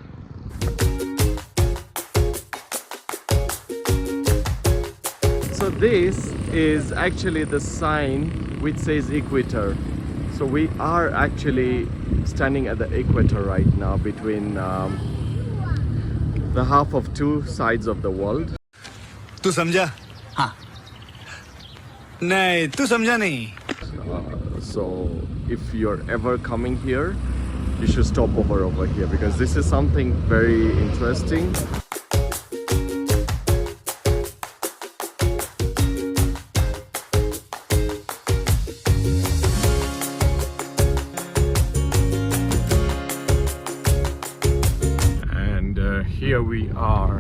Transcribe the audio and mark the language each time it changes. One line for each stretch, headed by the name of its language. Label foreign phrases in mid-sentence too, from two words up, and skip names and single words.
English: So this is actually the sign which says equator. So we are actually standing at the equator right now, between the half of two sides of the world.
Hindi: तू समझा? हाँ. नहीं, तू समझा नहीं.
English: So if you're ever coming here, you should stop over here because this is something very interesting. And here we are.